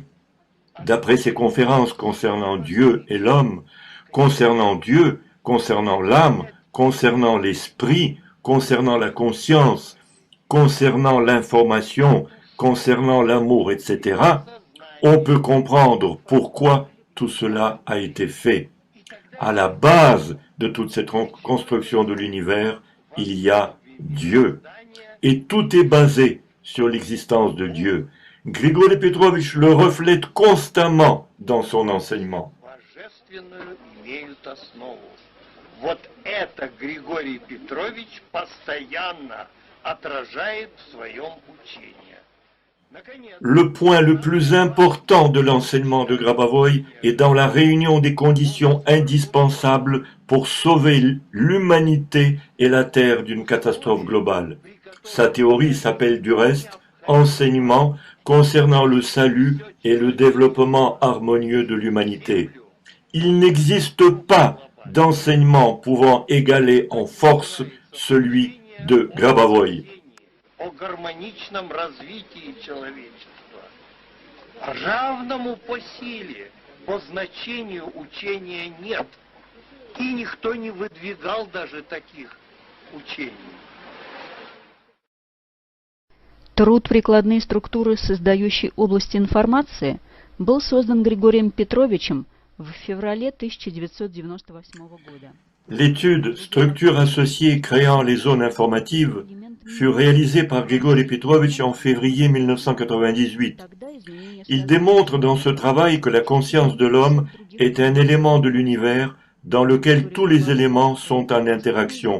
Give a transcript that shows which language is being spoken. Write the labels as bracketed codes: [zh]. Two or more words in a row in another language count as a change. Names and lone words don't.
[fr] D'après ses conférences concernant Dieu et l'homme, concernant Dieu, concernant l'âme, concernant l'esprit, concernant la conscience, concernant l'information, concernant l'amour, etc., on peut comprendre pourquoi tout cela a été fait. À la base de toute cette construction de l'univers, il y a Dieu. Et tout est basé sur l'existence de Dieu. Grigori Petrovitch le reflète constamment dans son enseignement. [ru] Вот это Григорий Петрович постоянно отражает в своем учении. [fr] Le point le plus important de l'enseignement de Grabavoy est dans la réunion des conditions indispensables pour sauver l'humanité et la Terre d'une catastrophe globale. Sa théorie s'appelle du reste enseignement concernant le salut et le développement harmonieux de l'humanité. Il n'existe pas d'enseignement pouvant égaler en force celui de Grabavoy. [ru] О гармоничном развитии человечества, равному по силе, по значению учения нет, и никто не выдвигал даже таких учений. Труд «Прикладные структуры создающей области информации» был создан Григорием Петровичем в феврале 1998 года. [fr] L'étude Structures associées créant les zones informatives fut réalisée par Grigori Petrovitch en février 1998. Il démontre dans ce travail que la conscience de l'homme est un élément de l'univers dans lequel tous les éléments sont en interaction.